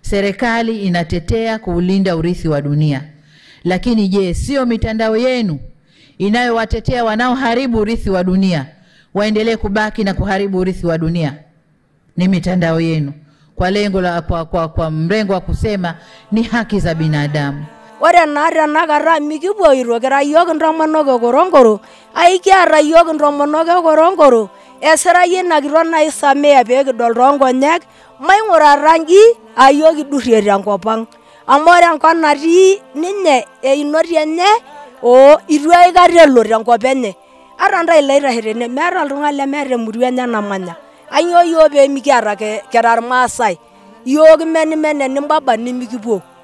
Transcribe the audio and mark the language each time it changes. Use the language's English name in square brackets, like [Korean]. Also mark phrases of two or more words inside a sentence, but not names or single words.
[Swahili] serikali inatetea kuulinda urithi wa dunia. Lakini je, sio mitandao yenu inayowatetea wanaoharibu urithi wa dunia waendelee kubaki na kuharibu urithi wa dunia? Ni mitandao yenu kwa lengo la kwa mrengo wa kusema ni haki za binadamu. [Masai] Ore nara nagara mikiboiro kira yok ntomonoke Ngorongoro aikiara yok ntomonoke Ngorongoro esira yena kirona isamea pekidol toonkonyek maing'ura rangi ayok idurrie tenkopang amore enkop natii ninye einoti enye itu aikata elo tenkop enye ata ntae laitashe tene meeta oltung'ani lemeeta emurua enye namanya ainyoo yiok peemikiata kira irmaasai yiok menimene nimbaba nimikipuo.